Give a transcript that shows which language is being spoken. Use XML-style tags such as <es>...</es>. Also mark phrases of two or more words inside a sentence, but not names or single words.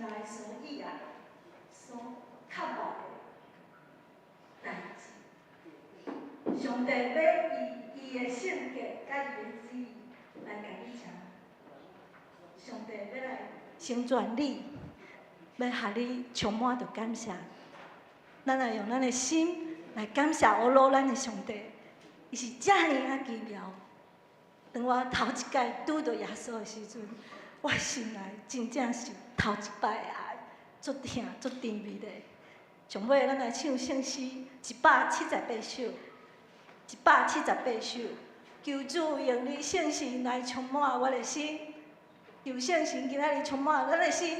<nan>所以啊，所渴望的代志。上帝要以伊的性格甲伊的旨意来甲你请。上帝要来成全你，要予你充满着感谢。咱来用咱的心来感谢我罗咱的上帝，伊是遮尔啊奇妙。当我头一届拄到耶稣的时阵，我心内真正是头一摆爱，足疼足甜蜜的。上尾咱来唱圣诗178首，178首。求主用你圣神来充满我的心，求圣神今仔日充满咱的心。</nan>